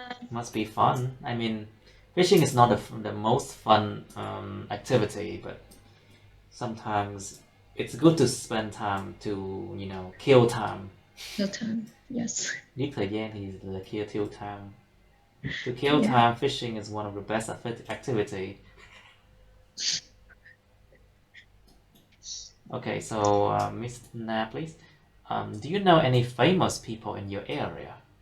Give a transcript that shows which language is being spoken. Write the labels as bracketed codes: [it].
[en] Must be fun. I mean, fishing is not the most fun activity, but sometimes it's good to spend time to, kill time. Kill time, yes. [vi] Giết thời gian thì là [en] kill time. To kill time, fishing is one of the best activity. Okay, so Miss Na, please. Do you know any famous people in your area?